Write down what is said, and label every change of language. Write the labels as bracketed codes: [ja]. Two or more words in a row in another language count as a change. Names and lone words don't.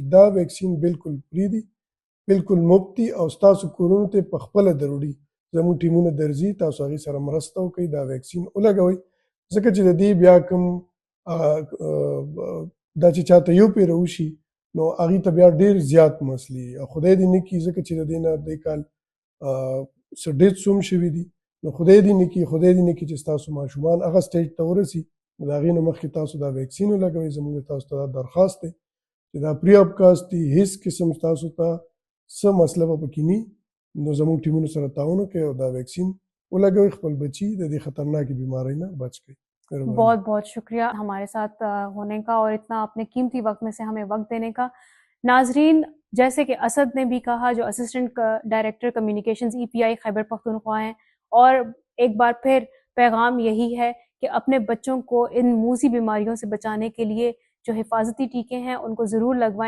[ps] دا ویکسین بالکل فری دی، بالکل مفت دی، او ستاسو کورونو ته په خپله ضروري زموږ ټیمونه درځي، تاسو هغې سره مرسته وکړئ، دا ویکسین ولګوئ، ځکه چې د دې بیا کوم دا چې چاته یو پیره وشي نو هغې ته بیا ډېر زیات مسلې او خدای دې نه کړي، ځکه چې د دې نه دې کال څه ډیتس هم شوي دي، نو خدای دې نه کړي چې ستاسو ماشومان هغه سټیج ته ورسي، نو د هغې نه مخکې تاسو دا ویکسین ولګوئ۔ زموږ تاسو ته دا درخواست دی چې دا [en] free of cost [ps] دی، هیڅ قسم تاسو ته څه مسله به پکې نه نو زموږ ټیمونو سره تعاون وکړي او دا ویکسین ولګوي، خپل بچي د دې خطرناکې بیمارۍ نه بچ کړي. [ur] بہت بہت شکریہ ہمارے ساتھ ہونے کا اور اتنا اپنے قیمتی وقت میں سے ہمیں وقت دینے کا. ناظرین، جیسے کہ اسد نے بھی کہا جو [en] assistant director communications [ur] EPI خیبر پختونخوا ہیں، اور ایک بار پھر پیغام یہی ہے کہ اپنے بچوں کو ان موذی بیماریوں سے بچانے کے لیے جو حفاظتی ٹیکے ہیں ان کو ضرور لگوائیں.